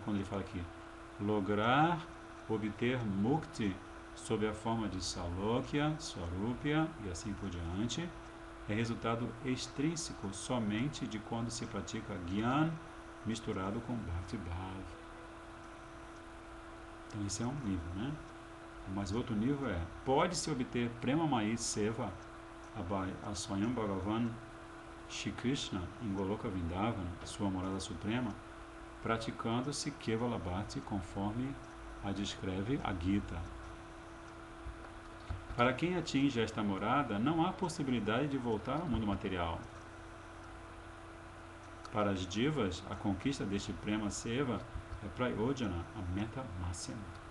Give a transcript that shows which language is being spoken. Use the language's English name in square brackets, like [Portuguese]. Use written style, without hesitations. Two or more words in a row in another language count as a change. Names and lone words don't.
[Portuguese] Quando ele fala aqui, lograr obter Mukti sob a forma de Salokya, Swarupya e assim por diante, é resultado extrínseco somente de quando se pratica Gyan misturado com [Sanskrit] भक्ति भाव. [Portuguese] Então esse é um nível, né? Mas outro nível é, pode-se obter [Sanskrit] प्रेम मयी सेवा, [Portuguese] a [Sanskrit] स्वयं भगवान [Portuguese] Shri Krishna em Goloka Vrindavan, sua morada suprema, praticando-se [Sanskrit] केवल भक्ति [Portuguese] conforme a descreve a Gita. Para quem atinge esta morada, não há possibilidade de voltar ao mundo material. Para as divas, a conquista deste [Sanskrit] प्रेम सेवा [Portuguese] é Prayojana, a meta máxima.